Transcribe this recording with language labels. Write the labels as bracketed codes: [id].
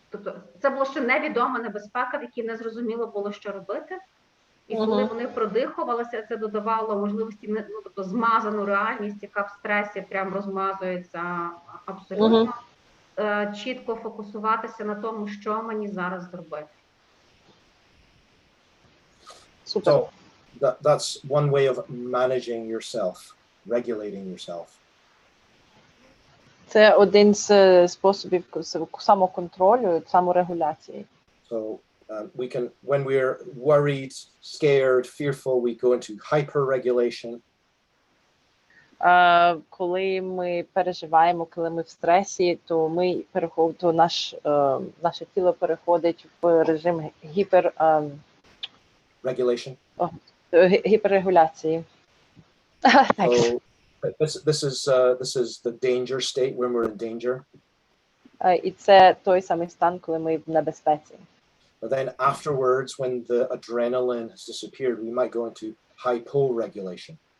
[uk] Тобто це була ще невідома небезпека, в якій не зрозуміло було, що робити. І коли вони продихувалися, це додавало можливості, тобто змазану реальність, яка в стресі прям розмазується абсолютно. Чітко фокусуватися на тому, що мені зараз зробити. Супер. [en] So that's one way of managing yourself, regulating yourself. [uk] Це один з способів самоконтролю, саморегуляції. [en] So we can, when we're worried, scared, fearful, we go into hyperregulation. [uk] Коли ми переживаємо, коли ми в стресі, то ми то наше тіло переходить в режим гіперрегуляції. [en] So this is the danger state when we're in danger. [uk] І це той самий стан, коли ми в небезпеці. [en] But then afterwards, when the adrenaline has disappeared, we might go into hyporegulation.